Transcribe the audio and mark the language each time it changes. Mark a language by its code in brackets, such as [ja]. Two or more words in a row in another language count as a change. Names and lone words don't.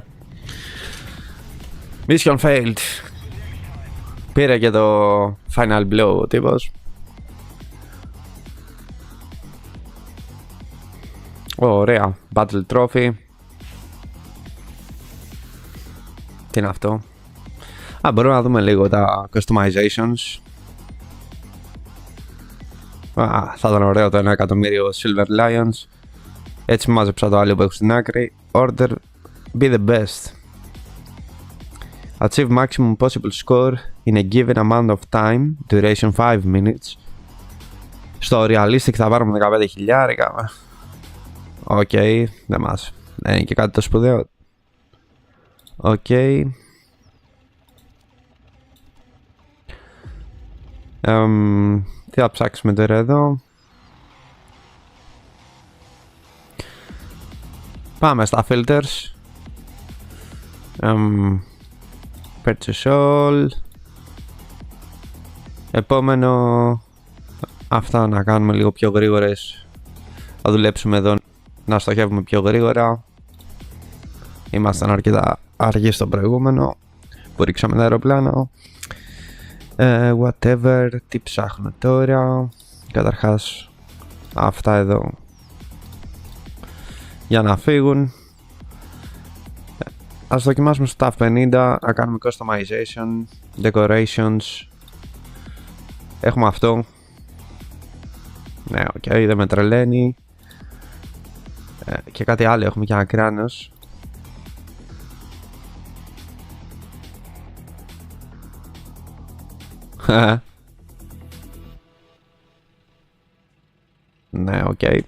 [en] Mission failed. [el] Πήρε και το [en] final blow [el] ο τύπος. Ωραία. [en] Battle trophy. [el] Τι είναι αυτό? Μπορούμε να δούμε λίγο τα customizations. Θα ήταν ωραίο το 1 εκατομμύριο Silver Lions. Έτσι μάζεψα το άλλο που έχω στην άκρη. [en] Order, be the best. Achieve maximum possible score in a given amount of time. Duration 5 minutes. [el] Στο realistic θα πάρουμε 15.000. Οκ, δεν μας. Δεν είναι και κάτι το σπουδαίο. Οκ. Τι θα ψάξουμε τώρα εδώ? Πάμε στα filters. [en] Purchase all. [el] Επόμενο. Αυτά να κάνουμε λίγο πιο γρήγορες. Θα δουλέψουμε εδώ να στοχεύουμε πιο γρήγορα. Ήμασταν αρκετά αργοί στο προηγούμενο που ρίξαμε το αεροπλάνο. Whatever. Τι ψάχνω τώρα? Καταρχάς αυτά εδώ για να φύγουν. Ας δοκιμάσουμε στο TAF 50 να κάνουμε [en] customization, decorations. [el] Έχουμε αυτό. Ναι, οκ, δεν με τρελαίνει. Και κάτι άλλο έχουμε, και ένα κράνος. Ναι, οκ.